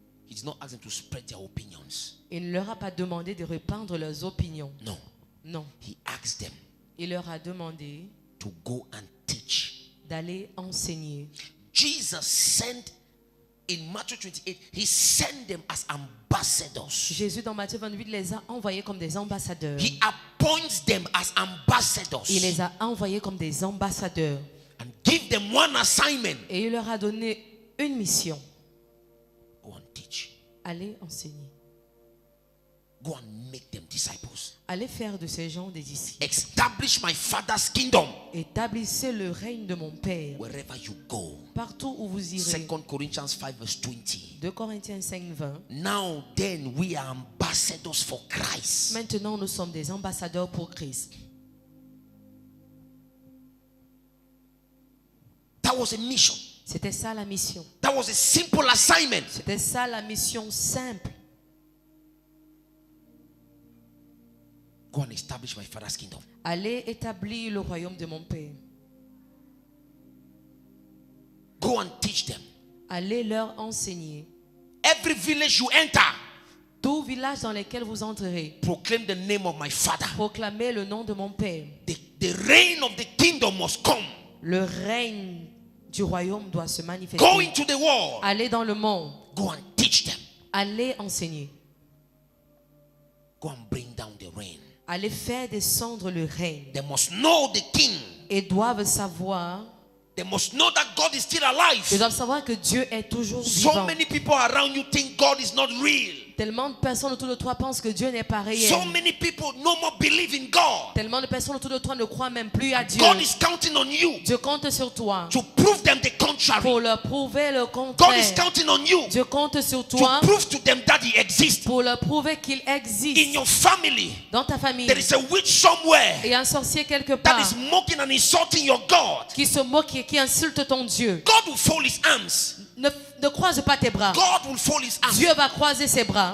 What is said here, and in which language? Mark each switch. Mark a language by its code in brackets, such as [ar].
[en] He did not ask them to spread their opinions. [fr] Il ne leur a pas demandé de répandre leurs opinions. [en] No. [fr] Non. [en] He asked them [fr] Il leur a demandé [en] to go and teach. [fr] d'aller enseigner. [en] Jesus sent, in Matthew 28, he sent them as ambassadors. [fr] Jésus dans Matthieu 28 les a envoyés comme des ambassadeurs. [en] He appoints them as ambassadors. [fr] Il les a envoyés comme des ambassadeurs. [en] And give them one assignment. [fr] Et il leur a donné une mission. [en] Go and teach. [fr] Allez enseigner. [en] Go and make them disciples. [fr] Allez faire de ces gens des disciples. [en] Establish my Father's kingdom [fr] Établissez le règne de mon Père [en] wherever you go. [fr] partout où vous irez. [en] 2 Corinthians 5 verse 20. [fr] 2 Corinthiens 5, 20. [en] Now then we are ambassadors for Christ. [fr] Maintenant, nous sommes des ambassadeurs pour Christ. [en] That was a mission. [fr] C'était ça la mission. [en] That was a simple assignment. [fr] C'était ça la mission simple. [en] Go and establish my Father's kingdom. [fr] Allez établir le royaume de mon Père. [en] Go and teach them. [fr] Allez leur enseigner. [en] Every village you enter, [fr] Tout village dans lequel vous entrerez, [en] proclaim the name of my Father. [fr] proclamez le nom de mon Père. [en] The reign of the kingdom must come. [fr] Le règne du royaume doit se [en] Go [fr] manifester. [en] into the world. [fr] Allez dans le monde. [en] Go and teach them. [fr] Allez enseigner. [en] Go and bring down the reign. [fr] Allez faire descendre le règne. [en] They must know the king. [fr] Et doivent savoir, [en] They must know that God is still alive. [fr] ils doivent savoir que Dieu est toujours [en] So [fr] vivant. [en] many people around you think God is not real. [fr] Tellement de personnes autour de toi pensent que Dieu n'est pas réel. [en] So many people no more believe in God. [fr] Tellement de personnes autour de toi ne croient même plus à Dieu. [en] God is counting on you [fr] Dieu compte sur toi [en] to prove them the contrary. [fr] pour leur prouver le [en] God is [fr] contraire. [en] counting on you [fr] Dieu compte sur [en] to [fr] toi [en] prove to them that He exists. [fr] pour leur prouver qu'il [en] In [fr] existe [en] your family, [fr] dans ta famille. [en] there is a witch somewhere [fr] Et un sorcier quelque [en] that [fr] part [en] is mocking and insulting your God. [fr] qui se moque et qui insulte ton Dieu. [en] God will fold His arms. [fr] Ne croise pas tes bras. [en] God will fold His arms. [fr] Dieu va croiser ses bras.